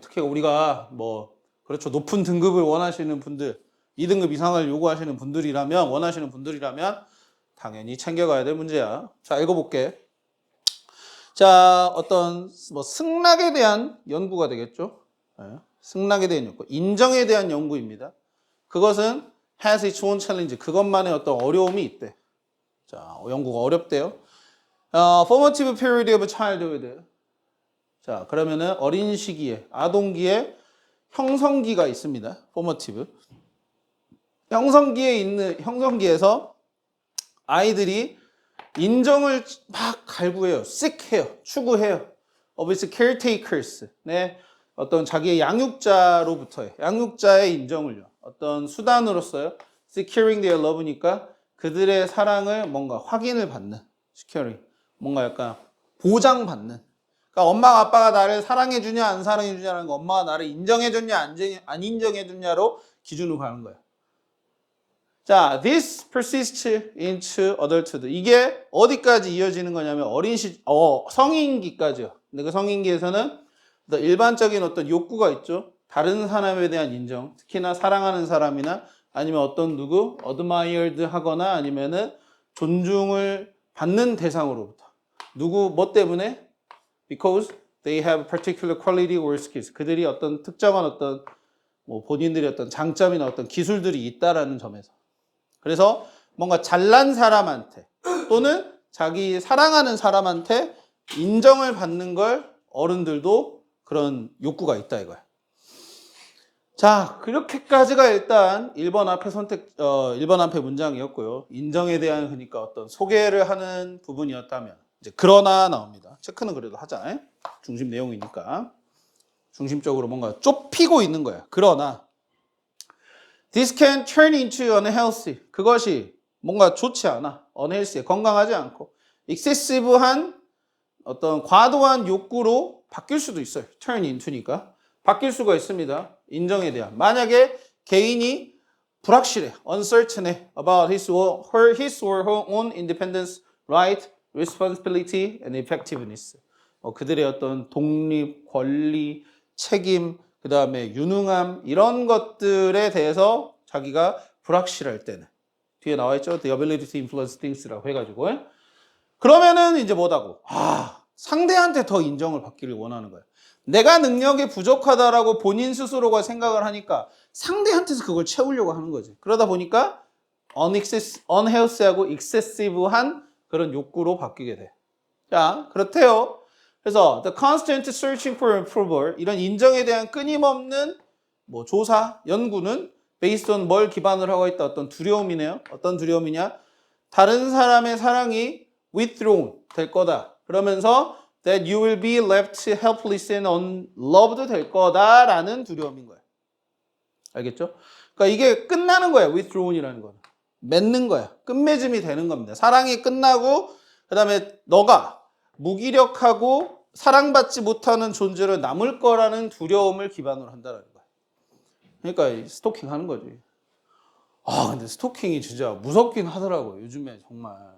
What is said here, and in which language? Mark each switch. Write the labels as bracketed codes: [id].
[ko] 특히 우리가 그렇죠. 높은 등급을 원하시는 분들, 2등급 이상을 요구하시는 분들이라면, 원하시는 분들이라면 당연히 챙겨가야 될 문제야. 자, 읽어볼게. 자, 어떤 승낙에 대한 연구가 되겠죠. 네. 승낙에 대한 연구, 인정에 대한 연구입니다. [en] 그것은 has its own challenge. [ko] 그것만의 어떤 어려움이 있대. 자, 연구가 어렵대요. [en] Formative period of childhood. [ko] 자, 그러면은 어린 시기에, 아동기에 형성기가 있습니다. [en] Formative. [ko] 형성기에서 아이들이 인정을 막 갈구해요. [en] seek해요. 추구해요. of its caretakers. 네. [ko] 어떤 자기의 양육자로부터의, 양육자의 인정을요. 어떤 수단으로서요. securing their love 니까 그들의 사랑을 뭔가 확인을 받는. securing. 뭔가 약간 보장받는. 그러니까 엄마가 아빠가 나를 사랑해주냐 안 사랑해주냐라는 거, 엄마가 나를 인정해줬냐 안 인정해줬냐로 기준으로 가는 거예요. [en] 자, this persists into adulthood. [ko] 이게 어디까지 이어지는 거냐면 성인기까지요. 근데 그 성인기에서는 일반적인 어떤 욕구가 있죠. 다른 사람에 대한 인정, 특히나 사랑하는 사람이나 아니면 어떤 누구 admired 하거나 아니면은 존중을 받는 대상으로부터 누구 뭐 때문에 because they have particular quality or skills. 그들이 어떤 특정한 어떤 본인들의 어떤 장점이나 어떤 기술들이 있다라는 점에서. 그래서 뭔가 잘난 사람한테 또는 자기 사랑하는 사람한테 인정을 받는 걸 어른들도 그런 욕구가 있다 이거야. 자, 그렇게까지가 일단 1번 앞에 1번 앞에 문장이었고요. 인정에 대한 그러니까 어떤 소개를 하는 부분이었다면 이제 그러나 나옵니다. 체크는 그래도 하잖아요. 중심 내용이니까. 중심적으로 뭔가 좁히고 있는 거야. [en] 그러나 this can turn into unhealthy. [ko] 그것이 뭔가 좋지 않아. unhealthy. 건강하지 않고 excessive한 어떤 과도한 욕구로 바뀔 수도 있어요. turn into니까. 바뀔 수가 있습니다. 인정에 대한. [en] 만약에 개인이 불확실해, uncertain해 about his or her own independence, right, responsibility, and effectiveness. [ko] 그들의 어떤 독립, 권리, 책임, 그 다음에 유능함 이런 것들에 대해서 자기가 불확실할 때는 뒤에 나와 있죠. [en] The ability to influence things라고 해가지고 그러면은 이제 뭐다고? [ko] 상대한테 더 인정을 받기를 원하는 거야. 내가 능력이 부족하다라고 본인 스스로가 생각을 하니까 상대한테서 그걸 채우려고 하는 거지. 그러다 보니까 unhealthy하고 excessive한 그런 욕구로 바뀌게 돼. 자, 그렇대요. 그래서 the constant searching for approval, 이런 인정에 대한 끊임없는 뭐 조사, 연구는 based on 뭘 기반으로 하고 있다? 어떤 두려움이네요. 어떤 두려움이냐? 다른 사람의 사랑이 withdrawn 될 거다. [en] 그러면서 that you will be left helpless and unloved 될 거다라는 두려움인 거예요. [ko] 알겠죠? 그러니까 이게 끝나는 거예요. withdrawn이라는 거는. 맺는 거야. 끝맺음이 되는 겁니다. 사랑이 끝나고 그다음에 너가 무기력하고 사랑받지 못하는 존재로 남을 거라는 두려움을 기반으로 한다는 거야. 그러니까 스토킹 하는 거지. 아, 근데 스토킹이 진짜 무섭긴 하더라고요. 요즘에 정말.